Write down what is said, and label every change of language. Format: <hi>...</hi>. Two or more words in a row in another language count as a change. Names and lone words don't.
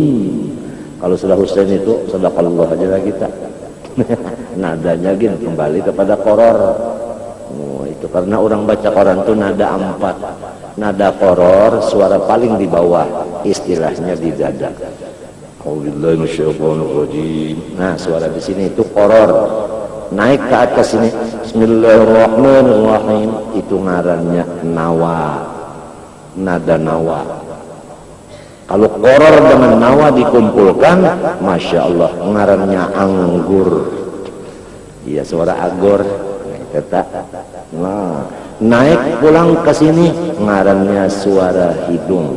<bjn>Kalau sudah Husain itu sadaqallah aja lah kita. Nadanya gini kembali kepada koror. Itu karena orang baca Quran itu nada 4. Nada koror suara paling di bawah, istilahnya di dada.</bjn> <ar>A'udzubillahi minasyaitonir rajim.</ar> <bjn>Nah, suara di sini itu koror. Naik ke atas ini Bismillahirrahmanirrahim, itu ngarannya nawa, nada nawa. Kalau koror dengan nawa dikumpulkan,</bjn> <ar>Masya Allah,</ar> <bjn>ngarannya anggur. Iya, suara anggur. Nah, naik pulang ke sini, ngarannya suara hidung.</bjn>